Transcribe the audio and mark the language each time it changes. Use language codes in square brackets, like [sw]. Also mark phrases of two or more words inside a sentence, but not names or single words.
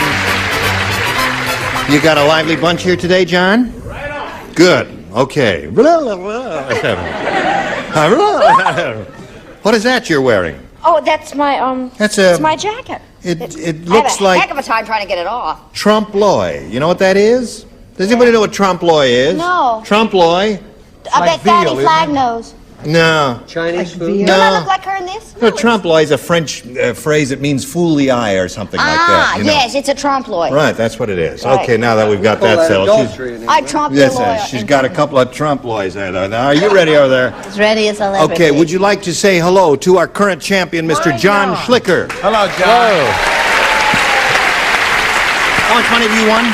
[en] You got a lively bunch here today, John? Right on. Good. Okay. What is that you're wearing? Oh, that's my, it's my jacket. It I looks had a like heck of a time trying to get it off. trompe-l'oeil. You know what that is? Does anybody know what trompe-l'oeil is? No. Trompe-l'oeil? I bet Fatty Flag knows. No. Chinese food? Don't I look like her in this? No, trompe-l'oeil is a French phrase that means fool the eye or something like that. You know. Yes, it's a trompe-l'oeil. Right, that's what it is. Right. Okay, now that we've got that settled. I trompe-l'oil. Yes, she's got a couple of trompe-l'oils there. Now, are you ready over there? As ready as I'll ever Okay, be. would you like to say hello to our current champion, Mr. John Schlicker? Hello, John. How much money have you won?